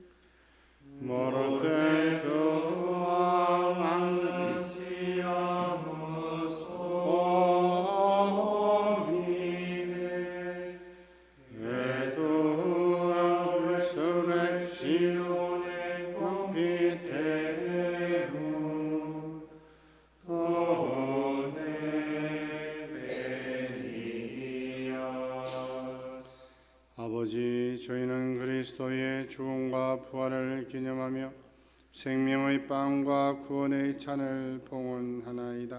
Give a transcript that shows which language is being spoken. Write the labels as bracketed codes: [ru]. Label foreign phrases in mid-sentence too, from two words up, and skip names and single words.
[la] mortem tuam annunciamus Domine, et tuam resurrectione confiterum, [ko] 아버지, 저희는 그리스도의 죽음과 부활을 기념하며 생명의 빵과 구원의 잔을 봉헌하나이다.